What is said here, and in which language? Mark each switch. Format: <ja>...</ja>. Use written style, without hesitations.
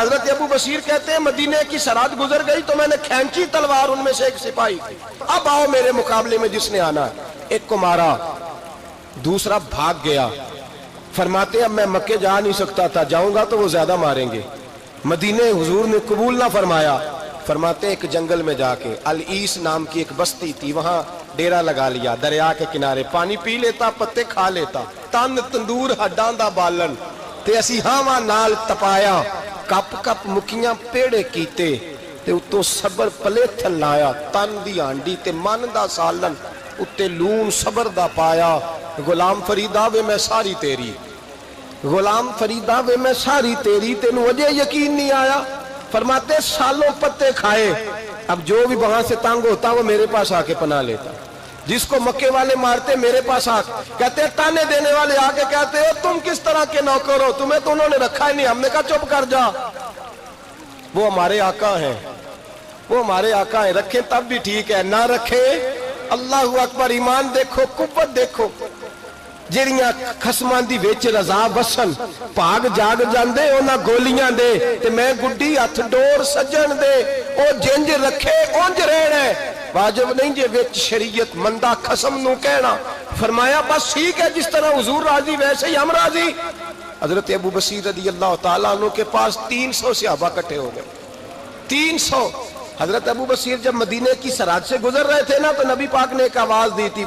<ur>حضرت ابو بصیر کہتے ہیں مدینے کی سرحد گزر گئی تو میں نے کھینچی تلوار, ان میں سے ایک سپاہی, اب آؤ میرے مقابلے میں جس نے آنا ہے. ایک کو مارا, دوسرا بھاگ گیا. فرماتے ہیں اب میں مکے جا نہیں سکتا تھا, جاؤں گا تو وہ زیادہ ماریں گے. مدینے حضور نے قبول نہ فرمایا. فرماتے ہیں ایک جنگل میں جا کے العیس نام کی ایک بستی تھی, وہاں ڈیرا لگا لیا, دریا کے کنارے, پانی پی لیتا, پتے کھا لیتا,</ur> <pa>تن تندور ہڈاں دا بالن تے اسی ہاواں نال تپایا, کپ کپ مکیاں پیڑے کیتے تے اتوں صبر پلے تھل لایا, تن دی ہانڈی تے من دا سالن اتے لون صبر دا پایا. غلام فریدا وے میں ساری تیری, غلام فریدا وے میں ساری تیری, تینوں وجہ یقین نہیں آیا.</pa> <ur>فرماتے سالوں پتے کھائے, اب جو بھی وہاں سے تنگ ہوتا وہ میرے پاس آ کے پناہ لیتا. جس کو مکے والے مارتے میرے پاس آ کہتے تانے دینے والے آ کے کہتے ہو تم کس طرح کے نوکر ہو, تمہیں تو انہوں نے رکھا ہی نہیں. ہم نے کہا چپ کر جا, وہ ہمارے آقا ہیں, وہ ہمارے آقا ہیں, رکھیں تب بھی ٹھیک ہے, نہ رکھیں اللہ اکبر. ایمان دیکھو, قوت دیکھو,</ur> <pa>جڑیاں خصماں دی وچ رضا وسن, بھاگ جاگ جاندے انہاں گولیاں دے تے میں گڈی ہتھ ڈور سجن دے, او جنج رکھے اونج رہنا ہے. واجب نہیں جے وچ شریعت مندہ خصم نو کہنا.</pa> <ur>فرمایا بس ٹھیک ہے, جس طرح حضور راضی ویسے ہی ہم راضی. حضرت ابو بصیر رضی اللہ تعالیٰ عنہ کے پاس 300 صحابہ کٹھے ہو گئے, 300. حضرت ابو بصیر جب مدینے کی سرحد سے گزر رہے تھے نا تو نبی پاک نے ایک آواز دی تھی.</ur>